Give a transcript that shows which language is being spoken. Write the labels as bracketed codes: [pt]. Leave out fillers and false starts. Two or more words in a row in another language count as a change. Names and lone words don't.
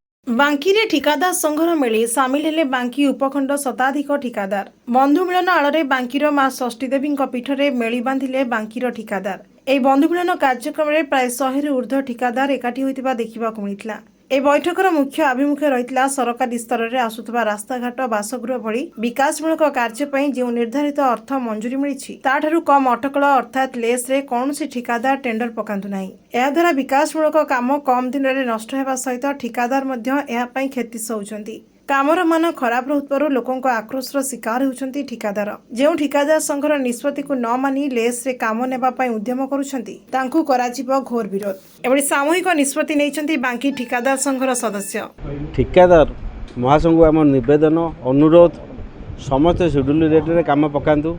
[or] ବାଙ୍କି ରେ ଠିକାଦାର ସଂଘର ମେଳେ ସାମିଲ ହେଲେ ବାଙ୍କି ଉପଖଣ୍ଡ ଶତାଧିକ ଠିକାଦାର ବନ୍ଧୁ ମିଳନ ଆଳରେ ବାଙ୍କିର ମା ଷଷ୍ଠୀ ଦେବୀ ପୀଠରେ ମେଳି ବାନ୍ଧିଲେ ବାଙ୍କିର ଠିକାଦାର ଏହି ବନ୍ଧୁ ମିଳନ କାର୍ଯ୍ୟକ୍ରମରେ ପ୍ରାୟ 100ରୁ ଊର୍ଦ୍ଧ୍ୱ ଠିକାଦାର ଏକାଠି ହୋଇଥିବା ଦେଖିବାକୁ ମିଳିଥିଲା। ଏହି ବୈଠକର ମୁଖ୍ୟ ଆଭିମୁଖ୍ୟ ରହିଥିଲା ସରକାରୀ ସ୍ତରରେ ଆସୁଥିବା ରାସ୍ତାଘାଟ ବାସଗୃହ ଭଳି ବିକାଶମୂଳକ କାର୍ଯ୍ୟ ପାଇଁ ଯେଉଁ ନିର୍ଦ୍ଧାରିତ ଅର୍ଥ ମଞ୍ଜୁରୀ ମିଳିଛି ତାଠାରୁ କମ୍ ଅଟକଳ ଅର୍ଥାତ୍ ଲେସ୍ରେ କୌଣସି ଠିକାଦାର ଟେଣ୍ଡର ପକାନ୍ତୁ ନାହିଁ। ଏହାଦ୍ୱାରା ବିକାଶମୂଳକ କାମ କମ୍ ଦିନରେ ନଷ୍ଟ ହେବା ସହିତ ଠିକାଦାର ମଧ୍ୟ ଏହା ପାଇଁ କ୍ଷତି ସହୁଛନ୍ତି। କାମର ମାନ ଖରାପ ରହୁଥିବାରୁ ଲୋକଙ୍କ ଆକ୍ରୋଶର ଶିକାର ହେଉଛନ୍ତି ଠିକାଦାର ଯେଉଁ ଠିକାଦାର ସଂଘର ନିଷ୍ପତ୍ତି କୁ ନ ମାନି ଲେସ୍ ରେ କାମ ନେବା ପାଇଁ ଉଦ୍ୟମ କରୁଛନ୍ତି ତାଙ୍କୁ କରାଯିବ ଘୋର ବିରୋଧ। ଏଭଳି ସାମୂହିକ ନିଷ୍ପତ୍ତି ନେଇଛନ୍ତି ବାଙ୍କି ଠିକାଦାର ସଂଘର ସଦସ୍ୟ। ଠିକାଦାର ମହାସଂଘ ଆମ ନିବେଦନ ଅନୁରୋଧ ସମସ୍ତ [en] schedule rate [or] ରେ କାମ ପକାନ୍ତୁ।